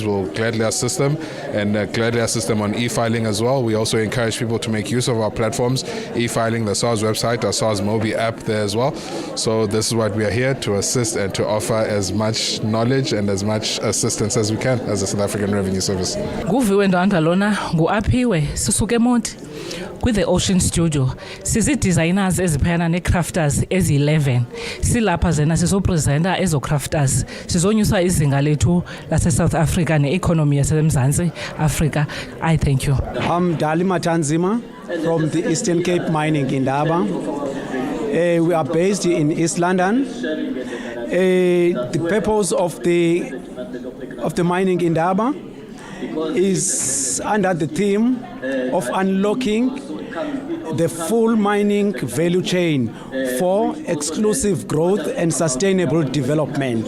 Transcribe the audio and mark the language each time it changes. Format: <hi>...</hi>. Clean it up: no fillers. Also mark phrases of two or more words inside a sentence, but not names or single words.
<en>We'll gladly assist them and gladly assist them on e-filing as well. We also encourage people to make use of our platforms, e-filing, the SARS website, our SARS Mobi app there as well. So this is what we are here to assist and to offer as much knowledge and as much assistance as we can as a South African Revenue Service.</en> <xh>Nguviwe Ndandalona, nguaphiwe sisuke Monti the Ocean Studio. Sisi designers eziphayana ne-crafters ezi-11. Silapha zena sizopresenta ezo-crafters. Sizonyusa izinga lethu lase-South Africa ne-economy yasemzantsi Africa.</xh> <en>I thank you. I'm Dali Matanzima from the Eastern Cape Mining in Indaba. We are based in East London. The purpose of the mining in Indaba is under the theme of unlocking the full mining value chain for exclusive growth and sustainable development.</en>